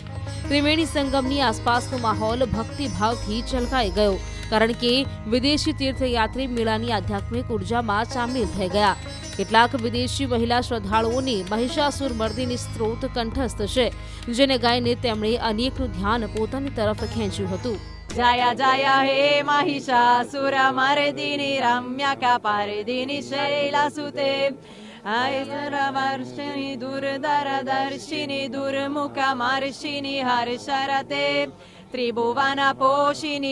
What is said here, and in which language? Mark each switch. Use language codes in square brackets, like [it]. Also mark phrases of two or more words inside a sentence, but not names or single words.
[gu] ત્રિવેણી સંગમની આસપાસનો માહોલ ભક્તિભાવથી છલકાઈ ગયો, કારણ કે વિદેશી તીર્થયાત્રી મેળાની આધ્યાત્મિક ઉર્જામાં સામેલ થઈ ગયા। કેટલાક વિદેશી મહિલા શ્રદ્ધાળુઓને મહિષાસુર મર્દિની સ્ત્રોત કંઠસ્થ છે, જેને ગાઈને તેમણે અનેકનું ધ્યાન પોતાની તરફ ખેંચ્યું હતું। [sa] जय जय हे महिषासुर मर्दिनि रम्यकपर्दिनि शैलसुते ऐश्वर्यवर्षिणि दुर्धरदर्शिनि दुर्मुखमर्षिणि हर्षरते त्रिभुवनपोषिणि